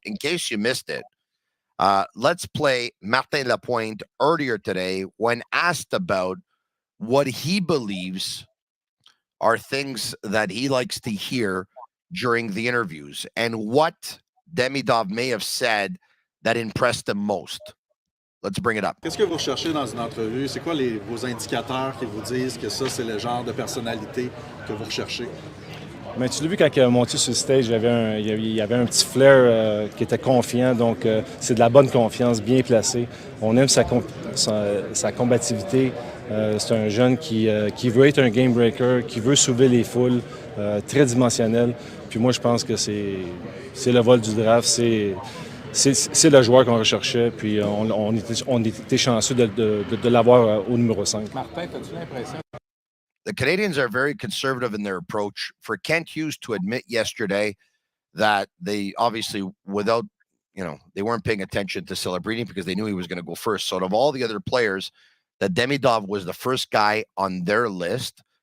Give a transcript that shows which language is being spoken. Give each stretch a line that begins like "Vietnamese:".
English: In case you missed it, let's play Martin Lapointe earlier today when asked about what he believes are things that he likes to hear during the interviews and what Demidov may have said that impressed him most. Let's bring it up.
French: Qu'est-ce que vous recherchez dans une entrevue? C'est quoi vos indicateurs qui vous disent que ça, c'est le genre de personnalité que vous recherchez? Mais tu l'as vu quand il a monté sur le stage, il y avait un petit flair qui était confiant, donc c'est de la bonne confiance, bien placée. On aime sa combativité. C'est un jeune qui veut être un game breaker, qui veut soulever les foules, très dimensionnel. Puis moi, je pense que c'est le vol du draft, c'est le joueur qu'on recherchait, puis on était chanceux de l'avoir au numéro 5. Martin, as-tu l'impression?
English: The Canadians are very conservative in their approach. For Kent Hughes to admit yesterday that they obviously, without, they weren't paying attention to Celebrini because they knew he was going to go first. So, of all the other players, that Demidov was the first guy on their list.